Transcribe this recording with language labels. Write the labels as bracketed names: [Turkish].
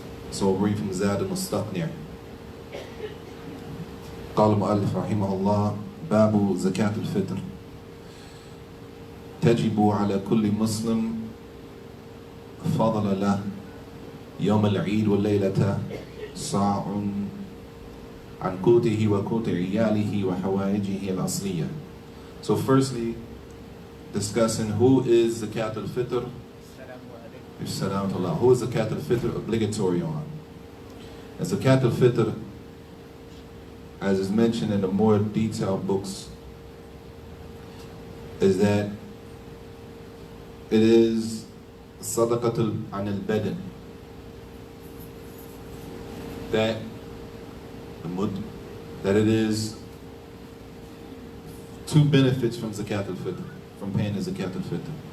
[English] So we'll read from Zad al-Mustaqni'. [Arabic] قال المؤلف رحمه الله باب زكاة الفطر تجب على كل مسلم فضل له يوم العيد والليلة صاع عن قوته وقوت عياله وحوائجه الأصلية. [English] So firstly, discussing who is Zakat al-Fitr. Who is Zakat al-Fitr obligatory on? And Zakat al-Fitr, as is mentioned in the more detailed books, is that it is sadaqatul an al-badan, that it is two benefits from Zakat al-Fitr, from paying the Zakat al-Fitr.